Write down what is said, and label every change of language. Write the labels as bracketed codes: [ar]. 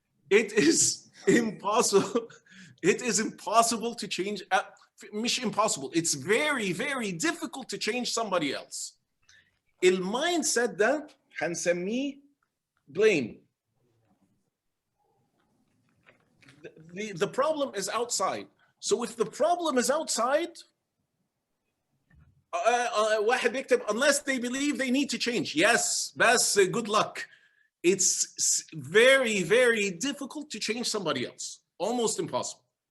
[en] It is impossible to change. [ar] مش [en] impossible, it's very very difficult to change somebody else. [ar] المايند سيت ده هنسميه blame. [en] The problem is outside. So if the problem is outside, [ar] واحد بيكتب [en] unless they believe they need to change. Yes, [ar] بس [en] good luck. It's very very difficult to change somebody else. Almost impossible.